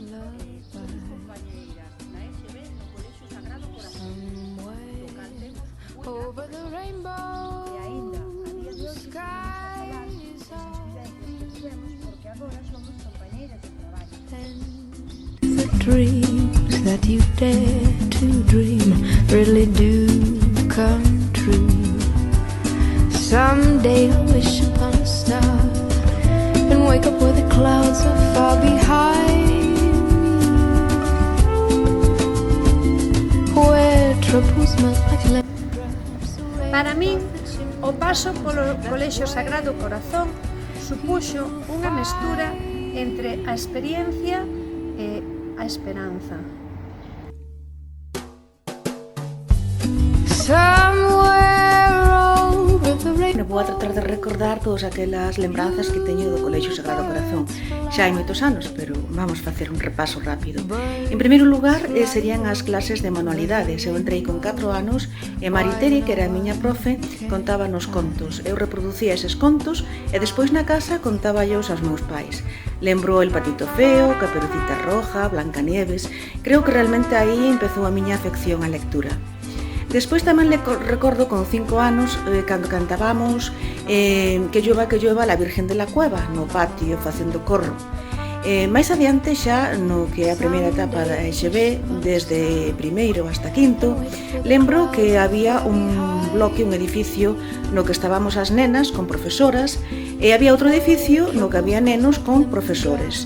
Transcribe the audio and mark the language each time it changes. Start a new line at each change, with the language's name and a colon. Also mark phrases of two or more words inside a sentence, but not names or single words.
English: Somewhere over the rainbow, skies high, and the dreams that you dare to dream really do come true. Someday I'll wish upon a star and wake up where the clouds are far behind me, where troubles melt like lemon-drops away.
Galician: Para min, o paso polo Colexio Sagrado Corazón supuxo unha mestura entre a experiencia e a esperanza.
English: Somewhere over the rainbow.
Galician: Vou a tratar de recordar todas aquelas lembranzas que teño do Colexio Sagrado Corazón. Xa hai moitos anos, pero vamos facer un repaso rápido. En primeiro lugar, serían as clases de manualidades. Eu entrei con 4 anos e Mariteri, que era a miña profe, contábanos contos. Eu reproducía eses contos e despois na casa contáballos aos meus pais. Lembro El Patito Feo, Caperucita Roja, Blancanieves. Creo que realmente aí empezou a miña afección á lectura. Despois tamén recordo con 5 anos cando cantábamos Que llueva la Virgen de la Cueva no patio facendo corro. Mais adiante xa no que é a primeira etapa da EXB, desde primeiro hasta quinto, lembro que había un bloque, un edificio no que estábamos as nenas con profesoras e había outro edificio no que había nenos con profesores.